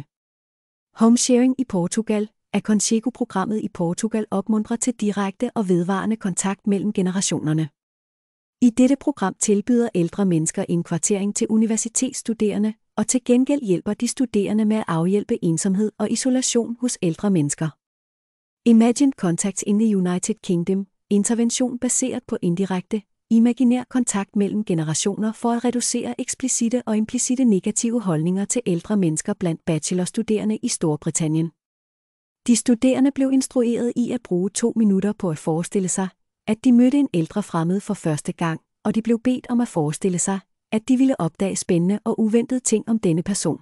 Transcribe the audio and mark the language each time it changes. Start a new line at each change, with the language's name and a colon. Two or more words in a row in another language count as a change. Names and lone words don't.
Danish: Homesharing i Portugal. Aconchego-programmet i Portugal opmuntrer til direkte og vedvarende kontakt mellem generationerne. I dette program tilbyder ældre mennesker indkvartering til universitetsstuderende, og til gengæld hjælper de studerende med at afhjælpe ensomhed og isolation hos ældre mennesker.
English: Imagined Contacts in the United Kingdom.
Danish: Intervention baseret på indirekte, imaginær kontakt mellem generationer for at reducere eksplicitte og implicite negative holdninger til ældre mennesker blandt bachelorstuderende i Storbritannien. De studerende blev instrueret i at bruge 2 minutter på at forestille sig, at de mødte en ældre fremmed for første gang, og de blev bedt om at forestille sig, at de ville opdage spændende og uventede ting om denne person.